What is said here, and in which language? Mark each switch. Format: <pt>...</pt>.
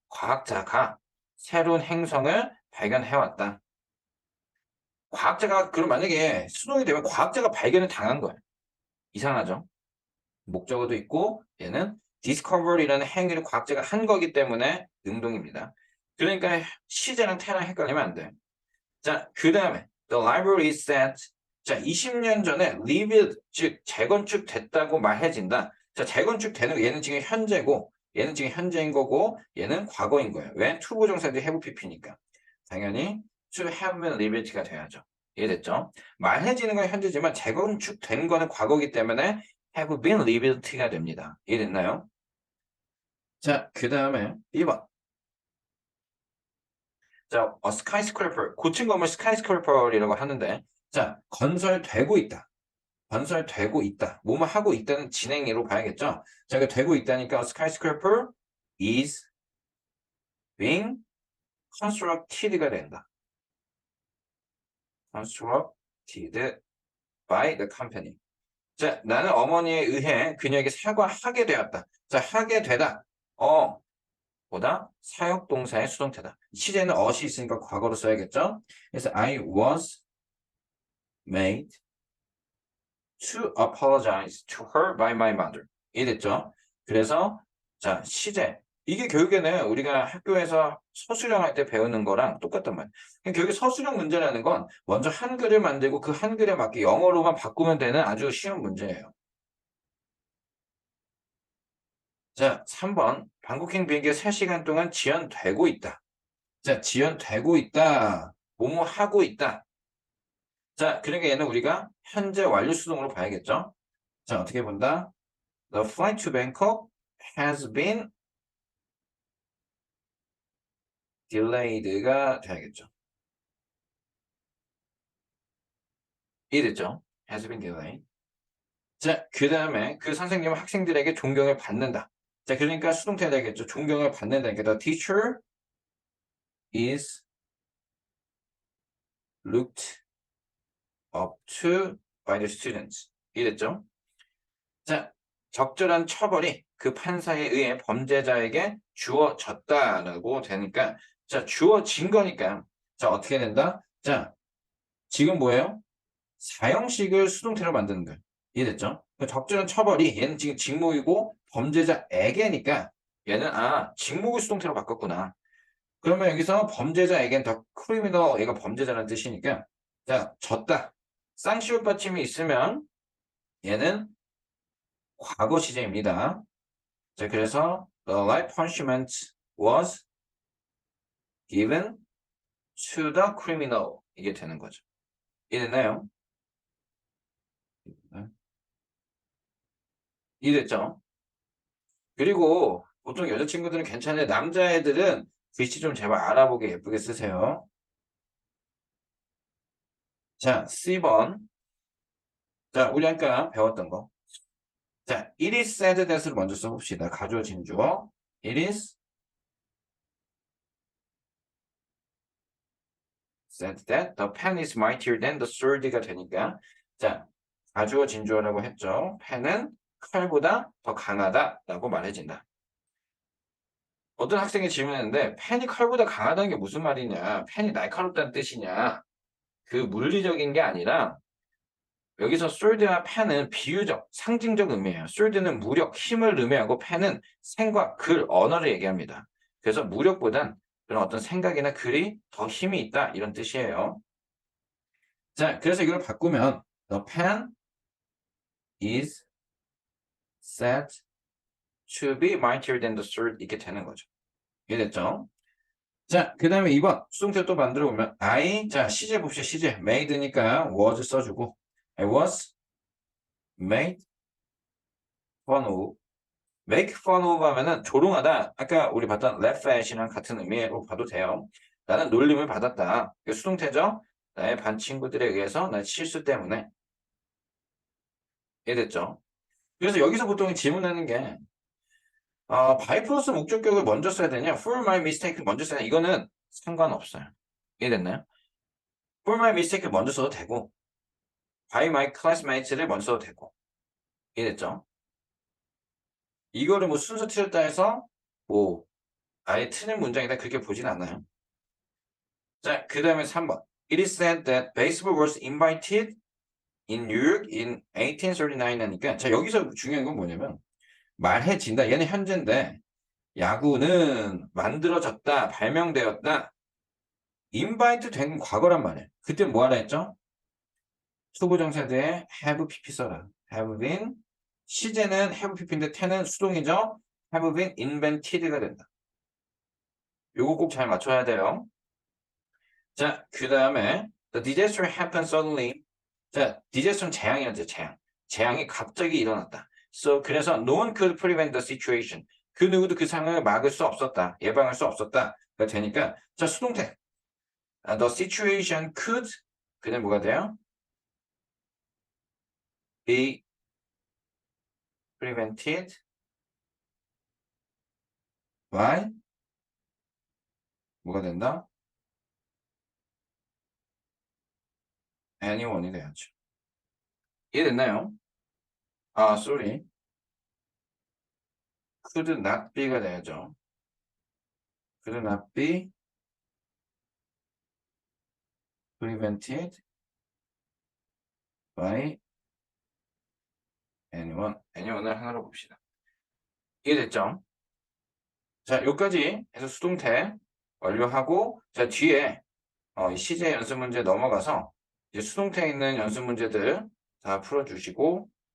<ko>과학자가 새로운 행성을 발견해왔다. 과학자가 그럼 만약에 수동이 되면 과학자가 발견을 당한 거예요. 이상하죠? 목적어도 있고 얘는 discovery라는 행위를 과학자가 한 거기 때문에 능동입니다. 그러니까 시제랑 태랑 헷갈리면 안 돼요.</ko> <en>자, 그 다음에 the library is set.</en> <ko>자, 20년 전에 rebuilt, 즉 재건축됐다고 말해진다. 자, 재건축되는 거 얘는 지금 현재고 얘는 지금 현재인 거고 얘는 과거인 거예요. 왜? 투부정사인데 have pp니까.</ko> <en>당연히 to have been rebuilt가 돼야죠.</en> <ko>이해됐죠? 말해지는 건 현재지만 재건축된 거는 과거이기 때문에 have been rebuilt가 됩니다. 이해됐나요? 자, 그 다음에 2번. 자, skyscraper, 고층 건물 skyscraper이라고 하는데, 자, 건설되고 있다. 건설되고 있다. 뭐뭐 하고 있다는 진행으로 봐야겠죠? 자, 이거 되고 있다니까</ko> <en>skyscraper is being constructed</en> <ko>가 된다.</ko> <en>constructed by the company.</en> <ko>자, 나는 어머니에 의해 그녀에게 사과하게 되었다. 자, 하게 되다. 보다 사역동사의 수동태다. 시제는 ot이 있으니까 과거로 써야겠죠?</ko> <en>그래서 I was made to apologize to her by my mother.</en> <ko>이해됐죠? 그래서 자, 시제. 이게 결국에는 우리가 학교에서 서술형 할 때 배우는 거랑 똑같단 말이에요. 결국에 서술형 문제라는 건 먼저 한글을 만들고 그 한글에 맞게 영어로만 바꾸면 되는 아주 쉬운 문제예요. 자, 3번. 방콕행 비행기가 3시간 동안 지연되고 있다. 자, 지연되고 있다. 뭐뭐 하고 있다. 자, 그러니까 얘는 우리가 현재 완료 수동으로 봐야겠죠? 자, 어떻게 본다?</ko> <en>The flight to Bangkok has been delayed가 돼야겠죠. 이해됐죠? has been delayed.</en> <ko>자, 그 다음에 그 선생님은 학생들에게 존경을 받는다. 자, 그러니까 수동태가 되겠죠. 존경을 받는다.</ko> <en>그러니까 the teacher is looked up to by the students.</en> <ko>이해됐죠? 자, 적절한 처벌이 그 판사에 의해 범죄자에게 주어졌다라고 되니까 자, 주어진 거니까 자, 어떻게 된다? 자, 지금 뭐예요? 사형식을 수동태로 만드는 거예요. 이해됐죠? 적절한 처벌이 얘는 지금 직목이고 범죄자에게니까 얘는 직목을 수동태로 바꿨구나. 그러면 여기서 범죄자에겐 더 크리미널 얘가 범죄자라는 뜻이니까 자, 졌다. 쌍시옷 받침이 있으면 얘는 과거 시제입니다.</ko> <en>자, 그래서 the life punishment was given to the criminal</en> <ko>이게 되는 거죠. 이해됐나요? 이해됐죠? 그리고 보통 여자친구들은 괜찮은데 남자애들은 글씨 좀 제발 알아보게 예쁘게 쓰세요. 자, C번. 자, 우리 아까 배웠던 거. 자, it is said that을 먼저 써봅시다. 가주어진 주어.</ko> <en>It is said that the pen is mightier than the sword가 되니까 자,</en> <ko>가주어진 주어라고 했죠. 펜은 칼보다 더 강하다라고 말해진다. 어떤 학생이 질문했는데 펜이 칼보다 강하다는 게 무슨 말이냐? 펜이 날카롭다는 뜻이냐? 그 물리적인 게 아니라 여기서 sword와 펜은 비유적, 상징적 의미예요. sword는 무력, 힘을 의미하고 펜은 생과 글, 언어를 얘기합니다. 그래서 무력보단 그런 어떤 생각이나 글이 더 힘이 있다 이런 뜻이에요. 자, 그래서 이걸 바꾸면</ko> <en>the pen is said to be mightier than the sword</en> <ko>이렇게 되는 거죠. 이해됐죠? 자, 그 다음에 2번 수동태 또 만들어 보면 자, 시제 봅시다.</ko> <en>시제 made니까 was 써주고 I was made fun of.</en> <ko>make fun of 하면은 조롱하다. 아까 우리 봤던 laugh at이랑 같은 의미로 봐도 돼요. 나는 놀림을 받았다. 이게 수동태죠? 나의 반 친구들에 의해서 난 실수 때문에. 이해됐죠? 그래서 여기서 보통 질문하는 게 by 플러스 목적격을 먼저 써야 되냐? For my mistake를 먼저 써야 되냐? 이거는 상관없어요. 이해됐나요? For my mistake를 먼저 써도 되고</ko> <en>by my classmates</en> <ko>를 먼저 써도 되고 이해됐죠? 이거를 뭐 순서 틀렸다 해서 뭐 아예 틀린 문장이다 그렇게 보진 않아요. 자, 그 다음에 3번.</ko> <en>It is said that baseball was invited in New York in 1839</en> <ko>하니까 자 여기서 중요한 건 뭐냐면 말해진다. 얘는 현재인데 야구는 만들어졌다, 발명되었다, invite 된 과거란 말이에요. 그때 뭐 하라 했죠? 투부정사대에 have pp 써라. have been 시제는 have pp인데 ten은 수동이죠.</ko> <en>have been invented가 된다.</en> <ko>요거 꼭 잘 맞춰야 돼요.</ko> <en>자, 그 다음에 the disaster happened suddenly. 자, disaster는 재앙이었죠, 재앙. 재앙이 갑자기 일어났다. So, 그래서 no one could prevent the situation.</en> <ko>그 누구도 그 상황을 막을 수 없었다. 예방할 수 없었다. 가 되니까 자, 수동태.</ko> <en>The situation could</en> <ko>그냥 뭐가 돼요?</ko> <en>be prevented by 뭐가 된다?</en> <ko>anyone이 돼야죠. 이해됐나요? sorry.</ko> <en>could not be가 돼야죠. could not be prevented by anyone.</en> <ko>anyone을 하나로 봅시다. 이해됐죠? 자, 여기까지 해서 수동태 완료하고 자, 뒤에 이 시제 연습 문제 넘어가서 이제 수동태에 있는 연습 문제들 다 풀어주시고</ko>